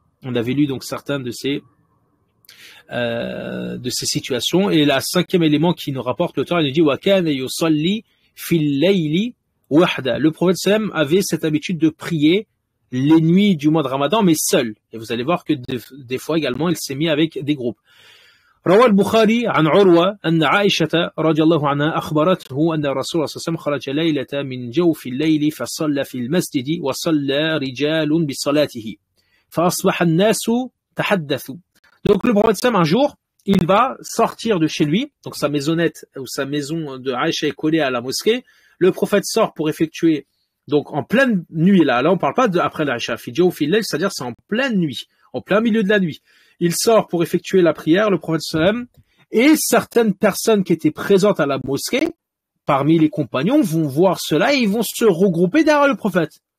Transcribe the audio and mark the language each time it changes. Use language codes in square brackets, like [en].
[fr] On avait lu donc certains de ces situations, et la 5e élément qui nous rapporte l'auteur, il nous dit [ar] wa kana yusalli fil layli wahda. [fr] Le prophète sallam avait cette habitude de prier les nuits du mois de Ramadan, mais seul. Et vous allez voir que des fois également, il s'est mis avec des groupes. [ar] روى البخاري عن عروة أن عائشة رضي الله عنها أخبرته أن الرسول صلى الله عليه وسلم خرج ليلة من جوف الليل فصلى في المسجد وصلى رجال بصلاته فأصبح الناس تحدثوا. [fr] Donc le prophète sallam un jour, il va sortir de chez lui, donc sa maisonnette ou sa maison de Aïcha est collée à la mosquée. Le prophète sort pour effectuer, donc en pleine nuit là on parle pas après l'Aïcha, c'est-à-dire c'est en pleine nuit, en plein milieu de la nuit. Il sort pour effectuer la prière, le prophète sallam, et certaines personnes qui étaient présentes à la mosquée, parmi les compagnons, vont voir cela et ils vont se regrouper derrière le prophète.